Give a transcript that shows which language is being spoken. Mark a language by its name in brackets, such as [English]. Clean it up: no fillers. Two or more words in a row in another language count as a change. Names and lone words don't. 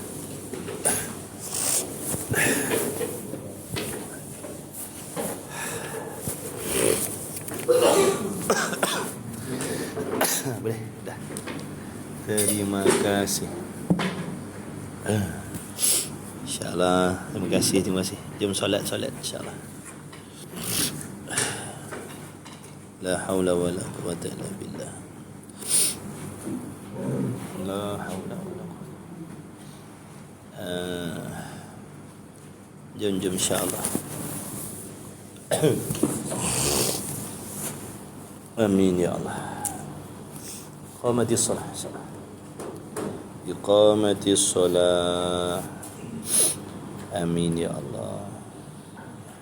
[Malay] Boleh dah. Terima kasih. InsyaAllah. Terima kasih. Jom solat insyaAllah. [Arabic] لا حول ولا قوة إلا بالله. لا حول ولا قوة. Jom إن شاء الله آمين يا الله. إقامة الصلاة إقامة الصلاة. آمين يا الله حول.